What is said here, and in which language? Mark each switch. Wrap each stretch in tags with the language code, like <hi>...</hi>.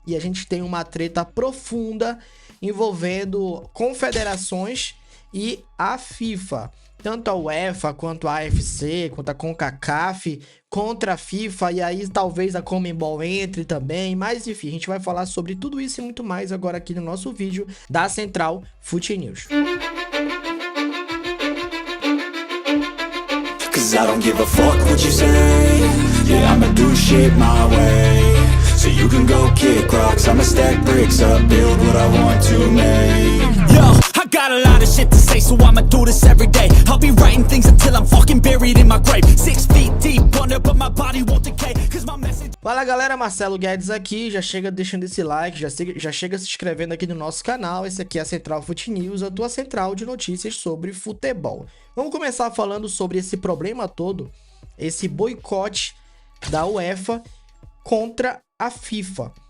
<pt>E a gente tem uma treta profunda envolvendo confederações e a FIFA. Tanto a UEFA, quanto a AFC, quanto a CONCACAF, contra a FIFA, e aí talvez a Conmebol entre também, mas enfim, a gente vai falar sobre tudo isso e muito mais agora aqui no nosso vídeo da Central Fute News.</pt> <en>Cause I don't give a fuck what you say. Yeah, I'ma do shit my way. So you can go kick rocks, I'ma stack bricks up, build what I want to make. Yo, I got a lot of shit to say, so I'ma do this every day. I'll be writing things until I'm fucking buried in my grave. 6 feet deep under, but my body won't decay. Cause my message...</en> <pt>Fala galera, Marcelo Guedes aqui, já chega deixando esse like, já chega se inscrevendo aqui no nosso canal. Esse aqui é a Central Fute News, a tua central de notícias sobre futebol. Vamos começar falando sobre esse problema todo, esse boicote da UEFA contra a FIFA.</pt>